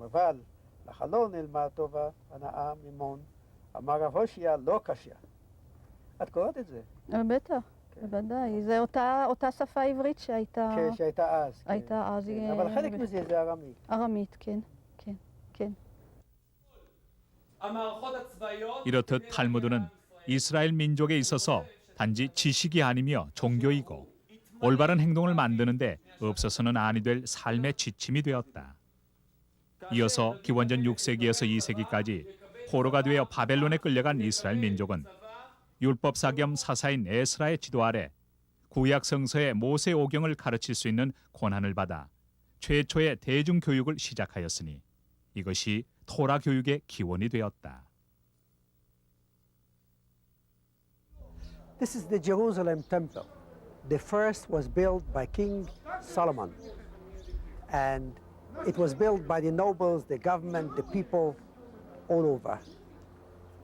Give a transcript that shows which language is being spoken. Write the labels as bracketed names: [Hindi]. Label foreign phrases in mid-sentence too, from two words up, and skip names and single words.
[Hebrew] אבל לחלון אלמד טובה הנאה ממון, אמר רב הושע לא קשיא. את קוראת את זה? בטח, בוודאי. זו אותה שפה עברית שהייתה... כן, שהייתה אז. הייתה אז. אבל חלק מזה זה ארמית. ארמית, כן, כן, כן. [Korean] 이렇듯 탈무드는 이스라엘 민족에 있어서 단지 지식이 아니며 종교이고 올바른 행동을 만드는데 없어서는 아니 될 삶의 지침이 되었다. 이어서 기원전 6세기에서 2세기까지 포로가 되어 바벨론에 끌려간 이스라엘 민족은 율법사 겸 사사인 에스라의 지도 아래 구약 성서의 모세 오경을 가르칠 수 있는 권한을 받아 최초의 대중교육을 시작하였으니 이것이 토라 교육의 기원이 되었다. [English] This is the Jerusalem temple. The first was built by King Solomon. And it was built by the nobles, the government, the people all over.